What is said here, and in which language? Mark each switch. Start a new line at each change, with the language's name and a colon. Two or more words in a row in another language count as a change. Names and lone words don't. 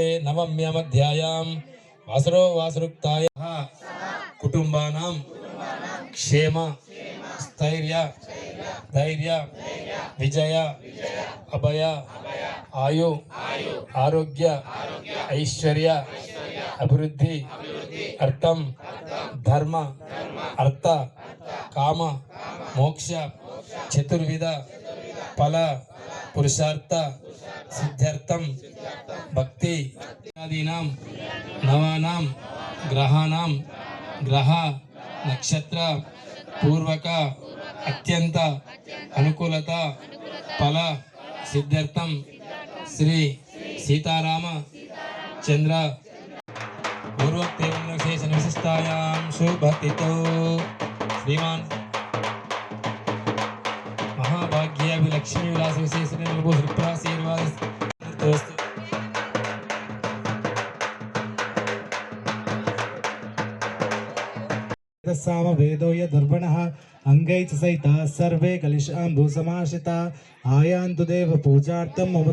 Sanskrit: नवम्यामध्यायां वासरो वासरुक्तायाः कुटुंबानां क्षेम स्थैर्य धैर्य विजय अभय आयु आरोग्य ऐश्वर्य अभिवृद्धि अर्थम धर्म अर्थ काम मोक्ष चतुर्विध फल पुरुषार्थ सिद्ध्यर्थम भक्ति आदीनां नवानां ग्रहाणां గ్రహ నక్షత్ర పూర్వక అత్యంత అనుకూలత ఫల సిద్ధార్థం శ్రీ సీతారామ చంద్ర పూర్వోక్తేవం విశేష విశిష్టాయాం శుభతితో శ్రీమాన్ महाभाग्य लक्ष्मी विलास विशेष साम वेदो यदुर्वणः अंगै च सहिता सर्वे कलिशाम्बु समाश्रिता आयान्तु देव पूजार्थं मम